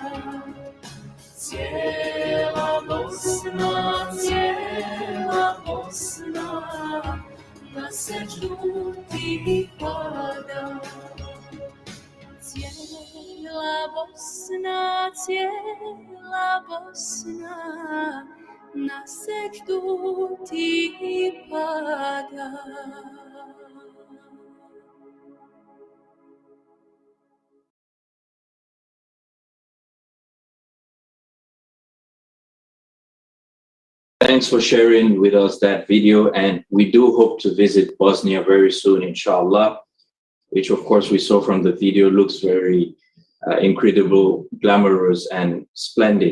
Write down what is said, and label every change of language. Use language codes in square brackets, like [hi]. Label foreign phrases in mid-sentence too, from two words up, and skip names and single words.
[bs] Cijela Bosna na sećdu ti pada. Cijela Bosna na sećdu ti pada. [en] Thanks for sharing with us that video, and we do hope to visit Bosnia very soon, inshallah, which of course we saw from the video looks very incredible, glamorous, and splendid.